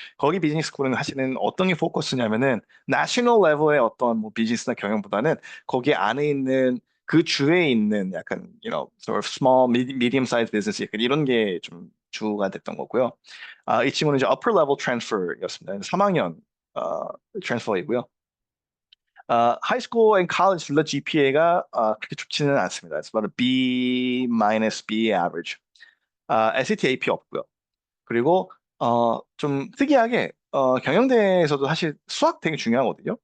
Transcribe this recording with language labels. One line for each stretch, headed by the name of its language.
Korean: 거기 비즈니스 스쿨은 사실은 어떤 게 포커스냐면은 내셔널 레벨의 어떤 뭐 비즈니스나 경영보다는 거기 안에 있는 그 주에 있는 약간
English: sort of small, medium sized business
Korean: 약간 이런 게 좀 주가 됐던 거고요. 이 친구는 이제
English: upper level transfer
Korean: 였습니다. 3학년 트랜스퍼이고요.
English: high school and college
Korean: 둘 다 GPA가 그렇게 좋지는 않습니다.
English: It's about a B minus B average.
Korean: SAT, AP 없고요. 그리고 좀 특이하게 경영대에서도 사실 수학 되게 중요하거든요.